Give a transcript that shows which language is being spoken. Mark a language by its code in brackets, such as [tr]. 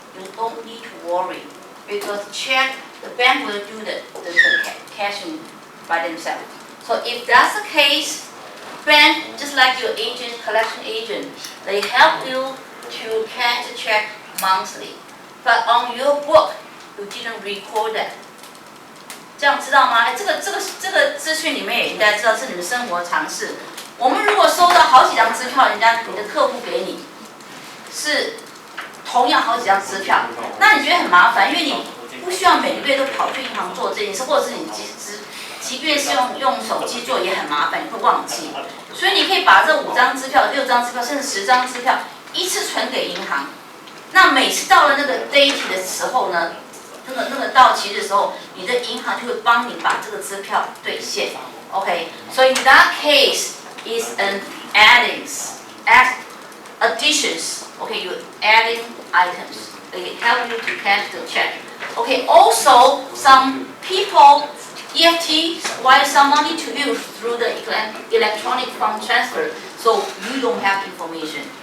[en] You don't need to worry because the bank will do the cashing by themselves. So if that's the case, bank, just like your agent, collection agent, they help you to cash the check monthly. But on your book, you didn't record that. [zh] 这样知道吗？这个资讯里面也应该知道是你们生活常识。我们如果收到好几张支票，你的客户给你是同样好几张支票，那你觉得很麻烦，因为你不需要每个月都跑去银行做这件事，或者是你即便是用手机做也很麻烦，你会忘记。所以你可以把这5张支票、6张支票，甚至10张支票一次存给银行。那每次到了那个 date 的时候呢，那个到期的时候，你的银行就会帮你把这个支票兑现。 [en] Okay, so in that case is an additions. Okay, you're adding items. They help you to cash the check. Okay, also some people EFT wire some money to you through the electronic fund transfer, so you don't have information.